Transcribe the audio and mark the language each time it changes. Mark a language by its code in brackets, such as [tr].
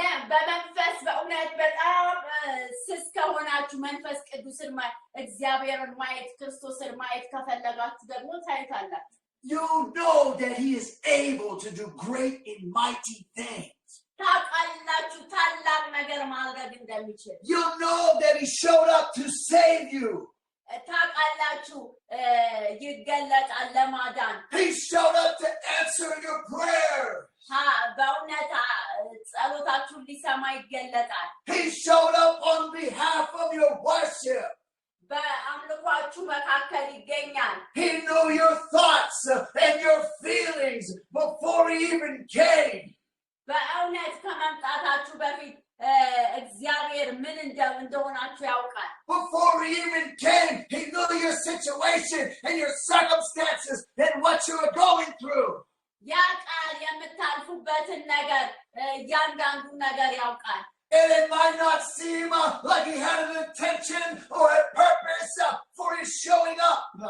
[am] በመንፈስ በእውነት በጣም ስስ ከሆናችሁ መንፈስ ቅዱስን እግዚአብሔርን ማየት ክርስቶስን ማየት ከፈለጋችሁ ደግሞ ታይታላችሁ። [en] You know that he is able to do great and mighty things. [am] ታውቃላችሁ ታላቅ ነገር ማድረግ እንደሚችል። [en] You know that he showed up to save you. [am] ታውቃላችሁ ይገለጣል ለማዳን። [en] He showed up to answer your prayer. [am] በእውነት ጸሎታችሁን ሊሰማ ይገለጣል። [en] He showed up on behalf of your worship. [am] በአምልኳችሁ መካከል ይገኛል። [en] He knew your thoughts and your feelings before he even came. [am] በእውነት ከመምጣታችሁ በፊት እግዚአብሔር ምን እንደሆናችሁ ያውቃል። [en] Before he even came, he knew your situation and your circumstances and what you were going through. [am] ያውቃል የምታልፉበትን ነገር እያንዳንዱን ነገር ያውቃል። [en] And it might not seem like he had an intention or a purpose for his showing up.